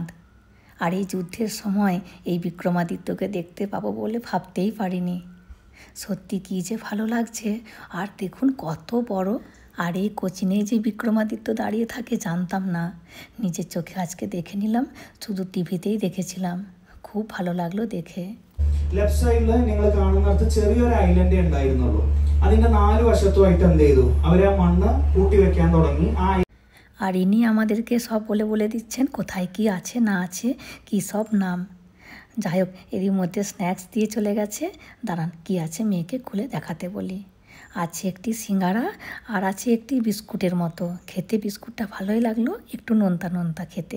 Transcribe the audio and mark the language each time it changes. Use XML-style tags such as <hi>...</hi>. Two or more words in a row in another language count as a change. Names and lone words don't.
<bn>আর এই যুদ্ধের সময় এই বিক্রমাদিত্যকে দেখতে পাবো বলে ভাবতেই পারিনি। সত্যি কী যে ভালো লাগছে। আর দেখুন কত বড়, আর এই কোচিনে যে বিক্রমাদিত্য দাঁড়িয়ে থাকে জানতাম না, নিজের চোখে আজকে দেখে নিলাম, শুধু টিভিতেই দেখেছিলাম, খুব ভালো লাগলো দেখে।</bn> <en>left side</en> <ml>നിങ്ങൾ കാണുന്നിടത്ത് ചെറിയൊരു ഐലൻഡ് ഉണ്ടായിരുന്നുള്ളൂ, അതിന്റെ 4 വശത്തുമായിട്ട് എന്ത് ചെയ്തു, അവരെ മണ്ണ് കൂട്ടി വെക്കാൻ തുടങ്ങി।</ml> <bn>আর ইনি আমাদেরকে সব বলে বলে দিচ্ছেন কোথায় কি আছে না আছে, কি সব নাম। যাই হোক, এরই মধ্যে স্ন্যাক্স দিয়ে চলে গেছে, দাঁড়ান কি আছে মেয়েকে খুলে দেখাতে বলি। আছে একটি সিঙ্গারা আর আছে একটি বিস্কুটের মতো, খেতে বিস্কুটটা ভালোই লাগলো, একটু নোনতা নোনতা খেতে।</bn>